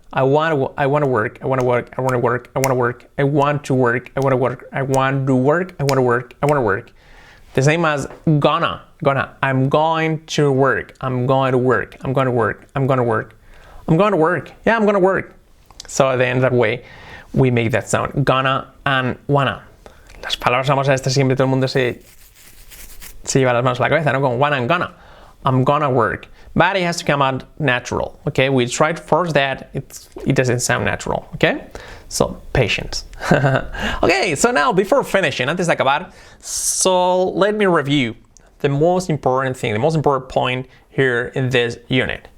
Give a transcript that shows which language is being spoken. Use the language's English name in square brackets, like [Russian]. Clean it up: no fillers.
[English] I want to work, I want to work, I want to work, I want to work, I want to work, I want to work, I want to work, I want to work, I want to work, I want to work. The same as gonna, I'm going to work, I'm going to work, I'm going to work, I'm going to work, I'm going to work, yeah, I'm going to work. So then that way we make that sound, gonna and wanna. [Spanish] Las palabras famosas estas siempre todo el mundo se lleva las manos a la cabeza, ¿no? [English] Con wanna and gonna. I'm gonna work. But it has to come out natural, okay? We try to force that, it doesn't sound natural, okay? So, patience. Okay, so now before finishing, [Spanish] antes de acabar, [English] so let me review the most important thing, the most important point here in this unit.